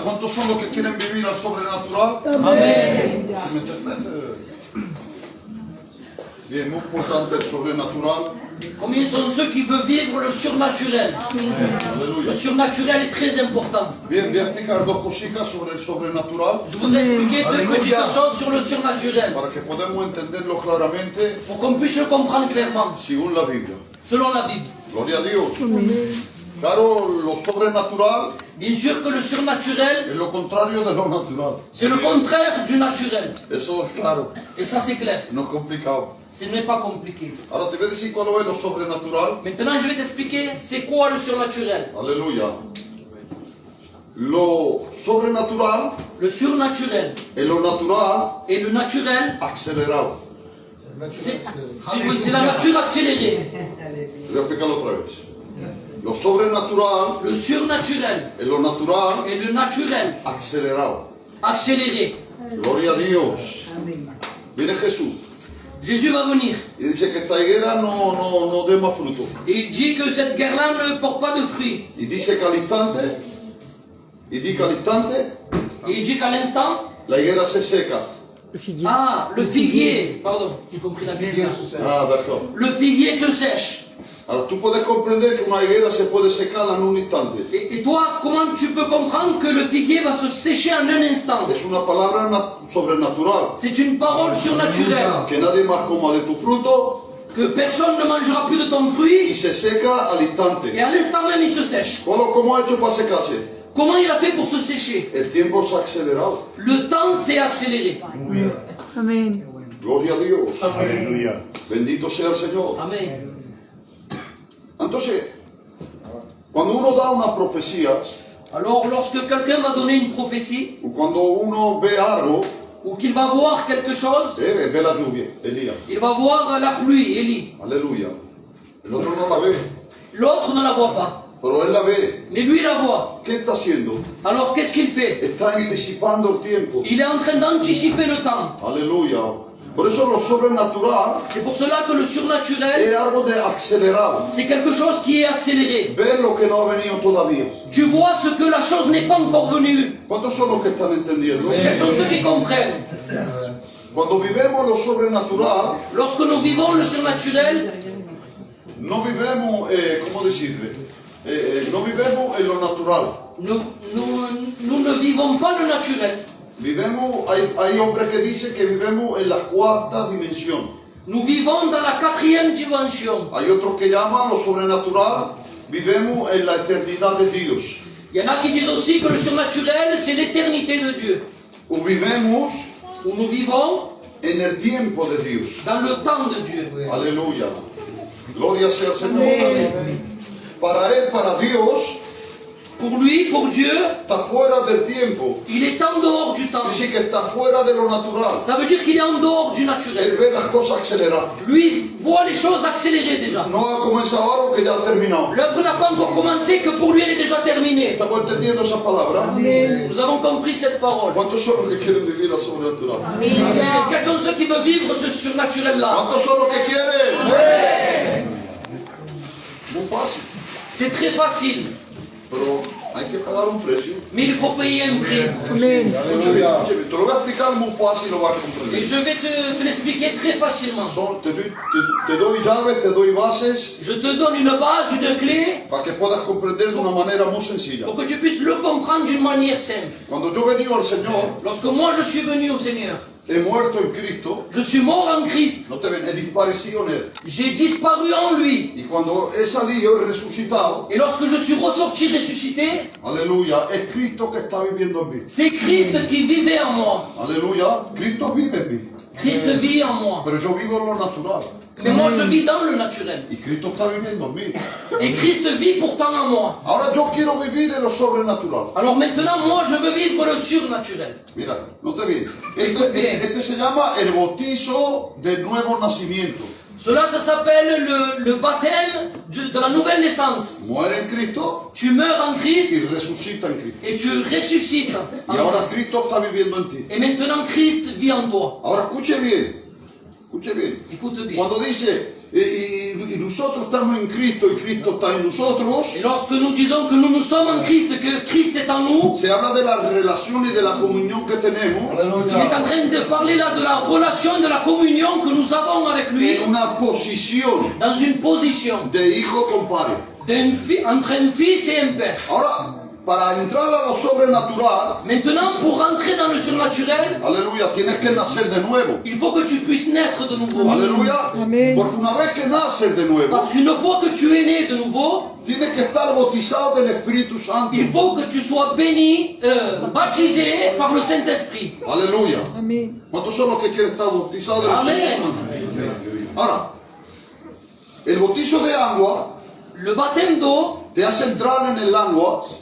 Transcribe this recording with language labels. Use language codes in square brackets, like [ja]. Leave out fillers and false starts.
[es] ¿Cuántos son los que quieren vivir al sobrenatural? Amen. ¿Me entiendes? Bien, muy importante el sobrenatural. [fr] Combien sont ceux qui veulent vivre le surnaturel? [es] Aleluya. [fr] Le surnaturel est très important. [es] Bien, voy a explicar dos cositas sobre el sobrenatural [fr] Je voudrais expliquer deux Alléluia. petites choses sur le surnaturel [es] para que podamos entenderlo claramente [fr] pour qu'on puisse le comprendre clairement, [es] según la Biblia. [fr] selon la Bible. [es] Gloria a Dios. Claro, lo sobrenatural [fr] Bien sûr que le surnaturel, [es] es lo contrario de lo natural. [fr] c'est le contraire du naturel. [es] Eso es claro, [fr] Et ça, c'est clair. [es] no es complicado. [fr] Ce n'est pas compliqué. [es] Ahora te voy a decir cuál es lo sobrenatural. [fr] Maintenant, je vais t'expliquer c'est quoi le surnaturel. [es] Aleluya. Lo sobrenatural [fr] Le surnaturel [es] es lo natural [fr] et le naturel, [es] acelerado. [fr] c'est la nature accélérée. [es] Voy a explicarlo otra vez. Lo sobrenatural [fr] Le surnaturel [es] es lo natural [fr] et le naturel [es] acelerado. [fr] accéléré. [es] Gloria a Dios. Viene Jesús [fr] Jésus va venir. [es] y dice que esta higuera no dé más fruto. [fr] Et il dit que cette guerre-là ne porte pas de fruits. [es] Y dice que al instante, [fr] Et il dit qu'à l'instant, [es] la higuera se seca. [fr] le figuier, pardon, j'ai compris la Bible. Ah, d'accord. Le figuier se sèche. [es] Ahora tú puedes comprender que una higuera se puede secar en un instante. [fr] Et toi, comment tu peux comprendre que le figuier va se sécher en un instant? [es] Es una palabra sobrenatural. [fr] C'est une parole surnaturelle. [es] Que nadie más coma de tu fruto [fr] Que personne ne mangera plus de ton [es] y [fr] fruit. [es] se seca al [fr] Et [es] instante. [fr] à l'instant même, il se sèche. [es] ¿Cómo ha hecho para secarse? [fr] Comment il a fait pour se sécher? [es] El tiempo se ha acelerado. [fr] Le temps s'est accéléré. [es] Amen. Gloria a Dios. Bendito sea el Señor. Amen. Entonces, cuando uno da una profecía [fr] Alors, lorsque quelqu'un va donner une prophétie, [es] o cuando uno ve algo, [fr] ou qu'il va voir quelque chose, [es] ve la lluvia, Elías. [fr] il va voir la pluie, Élie. [es] Aleluya. El otro no la ve, [fr] L'autre ne la voit pas, [es] pero él la ve. [fr] mais lui la voit. [es] ¿Qué está haciendo? [fr] Alors, qu'est-ce qu'il fait? [es] Está anticipando el tiempo. [fr] Il est en train d'anticiper le temps. [es] Aleluya. Por eso lo sobrenatural [fr] C'est pour cela que le surnaturel, [es] es algo de acelerado. [fr] c'est quelque chose qui est accéléré. [es] Ver lo que no ha venido todavía. [fr] Tu vois ce que la chose n'est pas encore venue. [es] ¿Cuántos son los que están entendiendo? [fr] Quels sont ceux qui comprennent? [es] Cuando vivemos lo sobrenatural, [fr] Lorsque nous vivons le surnaturel, [es] no vivemos, ¿cómo decirle? No vivemos en lo natural. [fr] nous ne vivons pas le naturel. [es] Vivemos, hay hombres que dicen que vivemos en la cuarta dimensión. [fr] Nous vivons dans la 4e dimension. [es] Hay otros que llaman lo sobrenatural, vivemos en la eternidad de Dios. [fr] Il y en a qui disent aussi que le surnaturel, c'est l'éternité de Dieu. [es] O vivemos [fr] Où nous vivons [es] en el tiempo de Dios. [fr] dans le temps de Dieu. [es] Aleluya. Gloria sea al Señor. Para Él, para Dios, [fr] Pour lui, pour Dieu, [es] está fuera del tiempo. [fr] il est en dehors du temps. [es] Dice que está fuera de lo natural. [fr] Ça veut dire qu'il est en dehors du [es] Él [fr] naturel. [es] ve las cosas aceleradas. [fr] Lui voit les choses accélérées déjà. [es] No ha comenzado algo que ya ha terminado. [fr] L'œuvre n'a pas encore commencé, que pour lui elle est déjà terminée. [es] ¿Estamos entendiendo esa palabra? [fr] Nous avons compris cette parole. [es] ¿Cuántos son los que quieren vivir lo sobrenatural? [fr] Quels sont ceux qui veulent vivre ce surnaturel-là? [es] ¿Cuántos son los que quieren? Muy fácil. [fr] C'est très facile, [es] Pero hay que pagar un precio. [fr] mais il faut payer un prix. [es] Amen. Escuche bien, te lo voy a explicar muy fácil y lo vas a [fr] Et [es] comprender. [fr] je vais te l'expliquer très facilement. [es] Te doy llaves, te doy bases [fr] Je te donne une base, une clé, [es] para que puedas comprender de una manera muy sencilla. [fr] pour que tu puisses le comprendre d'une manière simple. [es] Cuando yo venía al Señor, [fr] Lorsque moi je suis venu au Seigneur, [es] he muerto en Cristo, [fr] Je suis mort en Christ. [es] no te ven, he disparecido en Él. [fr] J'ai disparu en lui. [es] Y cuando he salido, he resucitado, [fr] Et lorsque je suis ressorti ressuscité, [es] aleluya, es Cristo que está viviendo en mí. [fr] c'est Christ qui vivait en moi. [es] Aleluya, Cristo vive en mí. [fr] Christ vit en moi. [es] Pero yo vivo en lo natural. [fr] Mais moi, je vis dans le naturel. [es] Y Cristo está viviendo en mí. [fr] Et Christ vit pourtant en moi. [es] Ahora yo quiero vivir en lo sobrenatural. [fr] Alors maintenant, moi, je veux vivre le surnaturel. [es] Mira, no te vienes. Este se llama el bautizo del nuevo nacimiento. [fr] Cela, ça s'appelle le baptême de la nouvelle naissance. [es] Muere en Cristo [fr] Tu meurs en Christ [es] y resucita en Cristo. [fr] et tu ressuscites. en [es] Y ahora [fr] Christ. [es] Cristo está viviendo en ti. [fr] Et maintenant, Christ vit en toi. [es] Ahora escuche bien. Escuche bien. [fr] Écoute bien. [es] Cuando dice, y nosotros estamos en Cristo y Cristo está en nosotros, [fr] Et lorsque nous disons que nous sommes en Christ, que Christ est en nous, [es] se habla de la relación y de la comunión que tenemos [fr] il est en train de parler là de la relation et de la communion que nous avons avec lui [es] en una posición [fr] dans une position [es] de hijo con padre. [fr] entre un fils et un père. [es] Ahora, para entrar a lo sobrenatural, [fr] Maintenant, pour rentrer dans le surnaturel, [es] aleluya, tienes que nacer de nuevo. [fr] il faut que tu puisses naître de nouveau. [es] Aleluya. Amén. Porque una vez que naces de nuevo, [fr] Parce qu'une fois que tu es né de nouveau, [es] tienes que estar bautizado del Espíritu Santo. [fr] il faut que tu sois béni, baptisé par le Saint-Esprit. [es] Aleluya. Amén. ¿Cuántos son los que quieren estar bautizados del Amén. Espíritu Santo? Ahora, el bautizo de agua [fr] Le baptême d'eau [es] te hace entrar en el agua